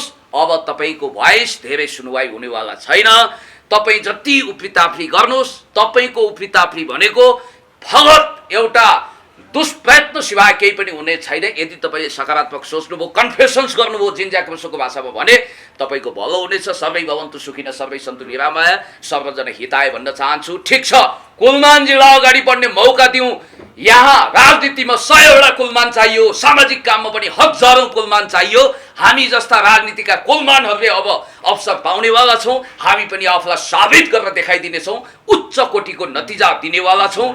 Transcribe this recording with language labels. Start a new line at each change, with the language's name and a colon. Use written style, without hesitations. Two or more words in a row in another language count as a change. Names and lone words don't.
Nepali: अब तपाईँको भोइस धेरै सुनवाई हुनेवाला छैन। तपाईँ जति उफ्रीताफ्री गर्नुहोस्, तपाईँको उफ्रीताफ्री भनेको फगत एउटा दुष्प्रयत्न सिवाय केही पनि हुने छैन। यदि तपाईँले सकारात्मक सोच्नुभयो, कन्फेसन्स गर्नुभयो जिन ज्याक रुसोको भाषामा भने तपाईँको भलो हुनेछ।
Sanskrit: सर्वै भवन्तु सुखिन सर्वै सन्तु निरामय सर्वजना हिताय
Nepali: भन्न चाहन्छु। ठिक छ, कुलमानजीलाई अगाडि बढ्ने मौका दिउँ। यहाँ राजनीतिमा 100वटा कुलमान चाहियो, सामाजिक काममा पनि हजारौं कुलमान चाहियो। हामी जस्ता राजनीतिका कुलमानहरूले अब अवसर पाउनेवाला छौँ। हामी पनि आफूलाई साबित गरेर देखाइदिनेछौँ, उच्च कोटिको नतिजा दिनेवाला छौँ।